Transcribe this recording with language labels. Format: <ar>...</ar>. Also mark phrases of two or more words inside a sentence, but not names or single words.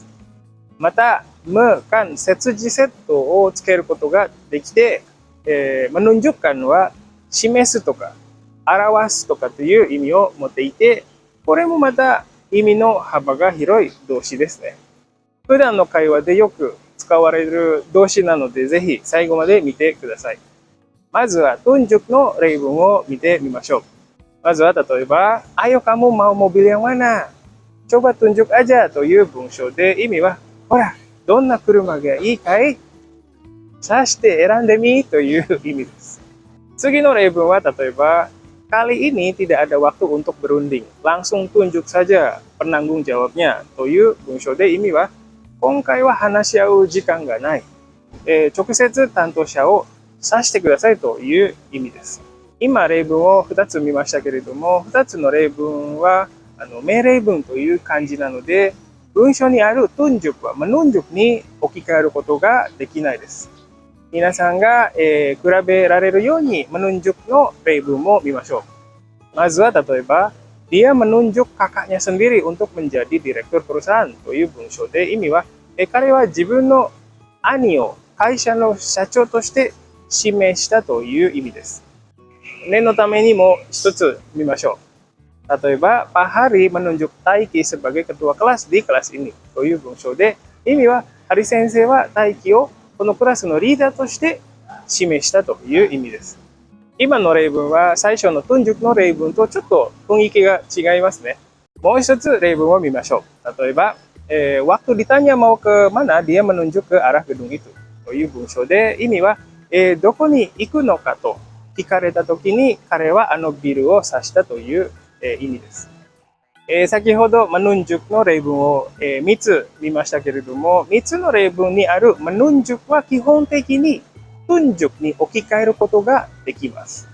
<ja>また、ムカン接字セットをつけることができて、ヌンジュカンは示すとか表すとかという意味を持っていて、これもまた意味の幅が広い動詞ですね。普段の会話でよく使われる動詞なので、ぜひ最後まで見てください。まずはtunjukの例文を見てみましょう。まずは例えば、</ja> <id>Ayo kamu mau mobil yang mana? Coba tunjuk aja</id> <ja>という文章で、意味は、ほら、どんな車がいいかい？さして選んでみという意味です。次の例文は例えば、</ja> <id>kali ini tidak ada waktu untuk berunding. Langsung tunjuk saja penanggung jawabnya.</id> <ja>という文章で意味は、今回は話し合う時間がない。直接担当者を指してくださいという意味です。今、例文を2つ見ましたけれども、2つの例文は命令文という漢字なので、文章にあるtunjukはmenunjukに置き換えることができないです。皆さんが、比べられるようにmenunjukの例文を見ましょう。まずは例えば、</ja> <id>dia menunjuk kakaknya sendiri untuk menjadi direktur perusahaan</id> <ja>という文章で、意味は、彼は自分の兄を会社の社長として指名したという意味です。念のためにも一つ見ましょ例えば、</ja> <id>Pak Hari menunjuk Taiki sebagai ketua kelas di kelas ini</id> <ja>という文章で、意味は、ハリ先生は大輝をこのクラスのリーダーとして指名したという意味です。今の例文は最初のtunjukの例文とちょっと雰囲気が違いますね。もう一つ例文を見ましょう。例えば、</ja> <id>waktu ditanya mau ke mana, dia menunjuk ke arah gedung itu</id> <ja>という文章で、意味は、どこに行くのかと聞かれたときに、彼はあのビルを指したという、意味です。先ほど menunjuk の例文を、3つ見ましたけれども、3つの例文にある menunjuk は基本的に tunjuk に置き換えることができます。</ja>